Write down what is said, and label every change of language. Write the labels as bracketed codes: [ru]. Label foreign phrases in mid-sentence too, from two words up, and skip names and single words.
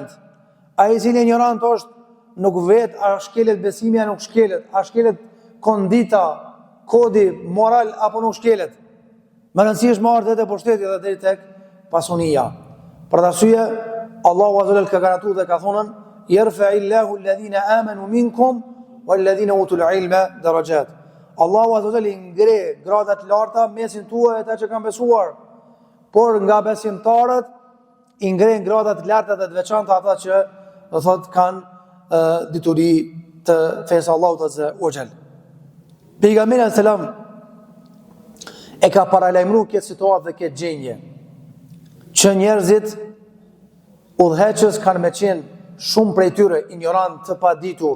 [sq] Ai i cili ignorant është, nuk vet a shkelet besimi, a nuk shkelet, a shkelet kondita, kodi moral apo nuk shkelet. Më rëndësishme është marrë dhe pushteti dhe deri tek pasunia. Për arsye, Allahu [ar] عز وجل [sq] ka garantuar dhe ka thënë: [ar] "يرفع الله الذين آمنوا منكم والذين أوتوا العلم درجات. [sq] Allahu [ar] عز وجل [sq] ngre gradat larta mesin tuaj ata që kanë besuar, por nga besimtarët i ngren gradat larta dhe të veçanta ata që do thot kanë dituri të fesë Allahut [ar] عز وجل. [sq] Pejgamberi selam e ka paralajmëruar këtë situatë dhe këtë gjendje që njerëzit udhëheqës kanë me qenë shumë prej tyre ignorant të paditur.